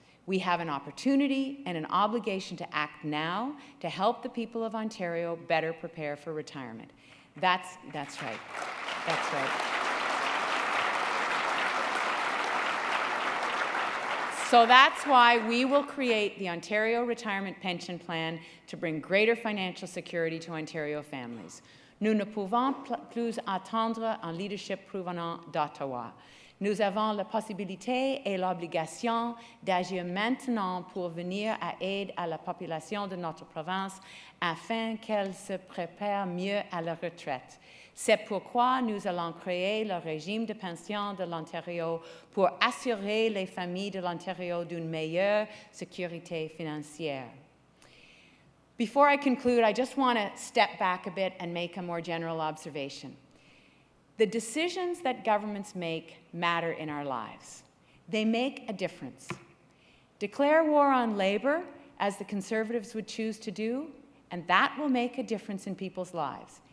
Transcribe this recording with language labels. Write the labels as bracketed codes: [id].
[en] We have an opportunity and an obligation to act now to help the people of Ontario better prepare for retirement. That's right. That's right. So that's why we will create the Ontario Retirement Pension Plan to bring greater financial security to Ontario families. [fr] Nous ne pouvons plus attendre un leadership provenant d'Ottawa. Nous avons la possibilité et l'obligation d'agir maintenant pour venir à aide à la population de notre province afin qu'elle se prépare mieux à la retraite. C'est pourquoi nous allons créer le régime de pension de l'Ontario pour assurer les familles de l'Ontario d'une meilleure sécurité financière. [en] Before I conclude, I just want to step back a bit and make a more general observation. The decisions that governments make matter in our lives. They make a difference. Declare war on Labour, as the Conservatives would choose to do, and that will make a difference in people's lives.